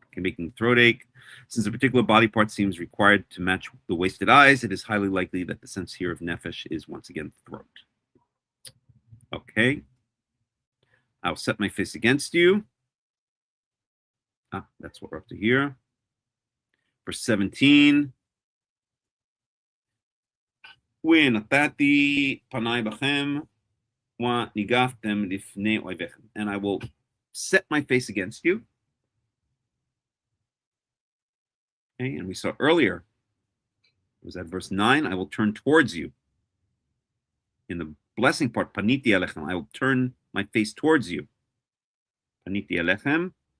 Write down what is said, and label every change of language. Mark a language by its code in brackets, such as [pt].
[en] Okay, making the throat ache. Since a particular body part seems required to match the wasted eyes, it is highly likely that the sense here of nefesh is once again throat. Okay. I'll set my face against you. That's what we're up to here. Verse 17. [he] ונתתי פניי בכם וניגפתם לפני אויביכם. [en] And I will set my face against you. Okay, and we saw earlier, it was at verse 9, I will turn towards you. In the blessing part, paniti alechem, I will turn my face towards you. [he] Paniti alechem.